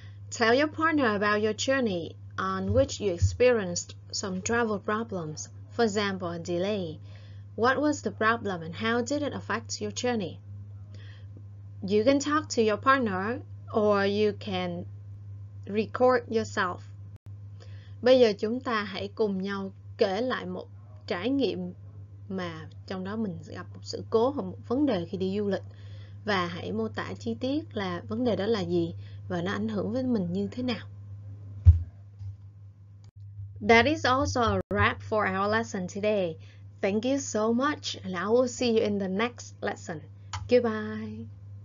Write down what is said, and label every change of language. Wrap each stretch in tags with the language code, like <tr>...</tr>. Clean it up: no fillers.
<en>Tell your partner about your journey on which you experienced some travel problems, for example, a delay. What was the problem and how did it affect your journey? You can talk to your partner or you can record yourself.</en> <vi>Bây giờ chúng ta hãy cùng nhau kể lại một trải nghiệm mà trong đó mình gặp một sự cố hoặc một vấn đề khi đi du lịch và hãy mô tả chi tiết là vấn đề đó là gì và nó ảnh hưởng với mình như thế nào.</vi> <en>That is also a wrap for our lesson today. Thank you so much and I will see you in the next lesson. Goodbye.</en>